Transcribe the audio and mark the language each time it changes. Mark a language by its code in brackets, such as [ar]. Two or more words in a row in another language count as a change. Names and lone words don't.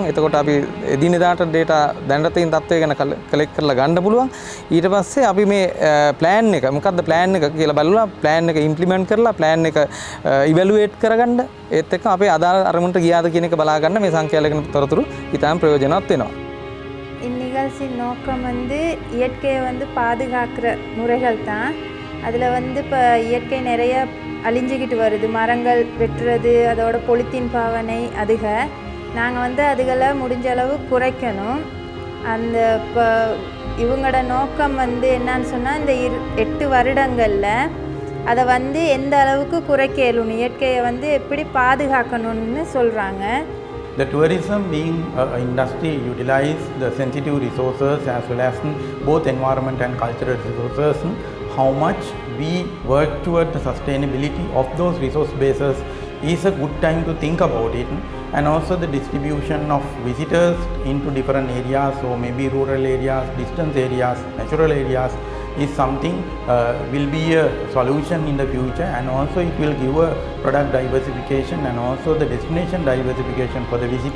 [si] එතකොට අපි එදිනෙදාට data දැනට තියෙන තත්ත්වය ගැන collect කරලා ගන්න පුළුවන්. ඊට පස්සේ අපි මේ plan එක මොකද්ද plan එක කියලා බලලා plan එක implement කරලා plan එක evaluate කරගන්න. ඒත් එක්ක අපේ අදාළ අරමුණට ගියාද කියන එක බලා ගන්න මේ සංඛ්‍යාලේඛන තොරතුරු ඉතාම ප්‍රයෝජනවත් වෙනවා. [ta] இந்நிகழ்ச்சியின் நோக்கம் இயற்கையை பாதுகாக்கிற முறைகள் தான். அதில் இப்போ இயற்கை நிறைய அழிஞ்சிக்கிட்டு வருது. மரங்கள் வெட்டுறது, அதோட பொலித்தீன் பாவனை அதுக நாங்கள் அதுகளை முடிஞ்ச அளவு குறைக்கணும். அந்த இப்போ இவங்களோட நோக்கம் என்னன்னு சொன்னால் இந்த 8 வருடங்களில் அதை எந்த அளவுக்கு குறைக்க இயலும், இயற்கையை எப்படி பாதுகாக்கணும்னு சொல்கிறாங்க. [en] The tourism being an industry utilize the sensitive resources as well as both environment and cultural resources. How much we work toward the sustainability of those resource bases is a good time to think about it. And also the distribution of visitors into different areas, so maybe rural areas, distant areas, natural areas, is something will be a solution in the future, and also it will give a product diversification and also the destination diversification for the visitor.